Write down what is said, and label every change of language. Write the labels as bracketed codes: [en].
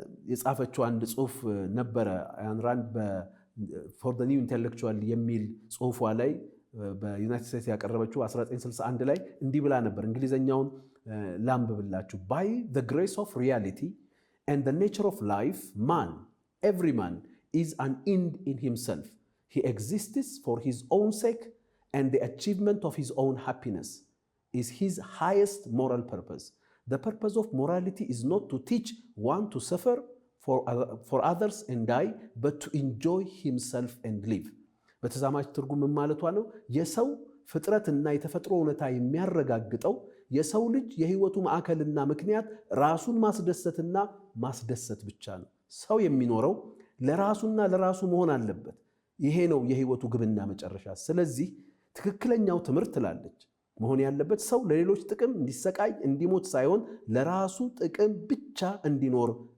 [am] የጻፈችው አንድ ጽሁፍ ነበረ አያን ራንድ for the new intellectual የሚል ጽሁፏ ላይ በዩናይትድ ስቴትስ ያቀረበችው 1961 ላይ እንዲህ ብላ ነበር። እንግሊዘኛውን ላንብብላችሁ። [en] by the grace of reality and the nature of life, every man is an end in himself. He exists for his own sake, and the achievement of his own happiness is his highest moral purpose. The purpose of morality is not to teach one to suffer for others and die, but to enjoy himself and live. [am] በተዛማጅ ትርጉም ማለቷ ነው የሰው ፍጥረትና የተፈጥሮ እውነታ የሚያረጋግጠው የሰው ልጅ የህይወቱ ማዕከልና ምክንያት ራሱን ማስደሰትና ማስደሰት ብቻ ነው። ሰው የሚኖረው ለራሱና ለራሱ መሆን አለበት። ይሄ ነው የህይወቱ ግብና መጨረሻ። ስለዚህ ትክክለኛው ትምህርት ትላለች መሆን ያለበት ሰው ለሌሎች ጥቅም እንዲሰቃይ እንዲሞት ሳይሆን ለራሱ ጥቅም ብቻ እንዲኖር